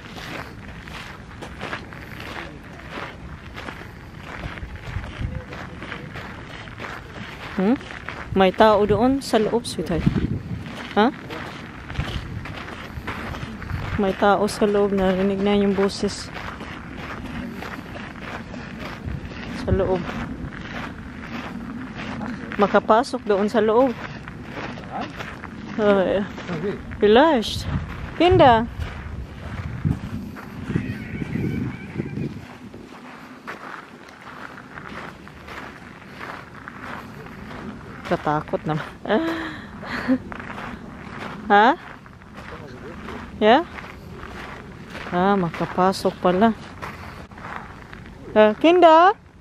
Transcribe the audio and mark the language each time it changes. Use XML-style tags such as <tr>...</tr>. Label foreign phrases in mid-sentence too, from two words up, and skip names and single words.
<tl>May tao doon sa loob, sweetheart. Ha? May tao sa loob, narinig na yung boses. loob. Makapasok doon sa loob.</tl> <en>Okay.</en> <de>Vielleicht. Kinder.</de> <tl>Katakot naman.</tl> <en>Ha? Yeah?</en> <tl>Ah, makapasok pala.</tl> <de>Kinder?</de>